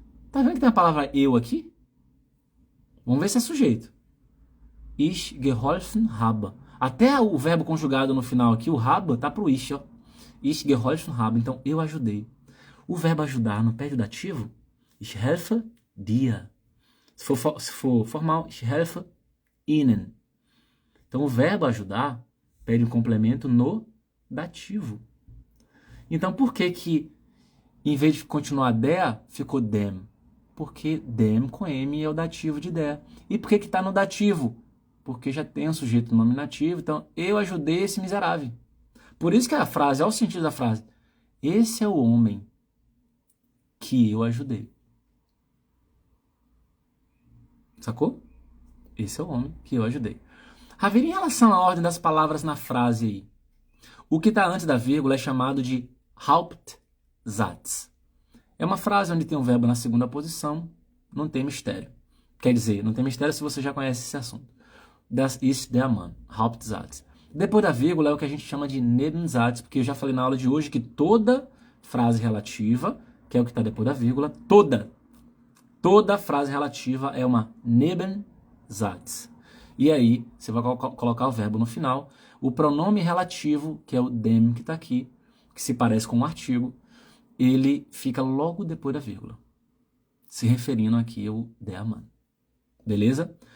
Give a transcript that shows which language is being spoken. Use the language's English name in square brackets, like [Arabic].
[Portuguese] Tá vendo que tem a palavra eu aqui? Vamos ver se é sujeito. [German] Ich geholfen habe. [Portuguese] Até o verbo conjugado no final aqui, o habe, tá pro ich, ó. [German] Ich geholfen habe. [Portuguese] Então, eu ajudei. O verbo ajudar não pede o dativo? [German] Ich helfe dir. [Portuguese] Se for formal, [German] ich helfe Ihnen. [Portuguese] Então, o verbo ajudar pede um complemento no dativo. Então, por que em vez de continuar der, ficou dem? Porque dem com M é o dativo de der. E por que está no dativo? Porque já tem um sujeito nominativo. Então, eu ajudei esse miserável. Por isso que a frase, olha o sentido da frase. Esse é o homem que eu ajudei. Sacou? Esse é o homem que eu ajudei. Ravile, em relação à ordem das palavras na frase aí, o que está antes da vírgula é chamado de Hauptsatz. É uma frase onde tem um verbo na segunda posição, não tem mistério. Quer dizer, não tem mistério se você já conhece esse assunto. [German] Das ist der Mann, Hauptsatz. [Portuguese] Depois da vírgula é o que a gente chama de Nebensatz, porque eu já falei na aula de hoje que toda frase relativa, que é o que está depois da vírgula, toda frase relativa é uma Nebensatz. E aí, você vai colocar o verbo no final. O pronome relativo, que é o dem que está aqui, que se parece com um artigo, ele fica logo depois da vírgula, se referindo aqui ao der Mann. Beleza?